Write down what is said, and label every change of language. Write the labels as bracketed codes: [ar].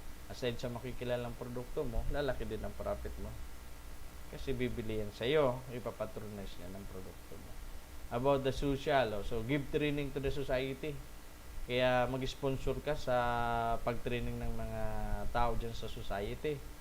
[tl] Aside sa makikilalang produkto mo, lalaki din ang profit mo. Kasi bibili yan sa'yo, ipapatronize niya ng produkto mo. [en] About the social, so give training to the society. [tl] Kaya mag-sponsor ka sa pag-training ng mga tao dyan sa society.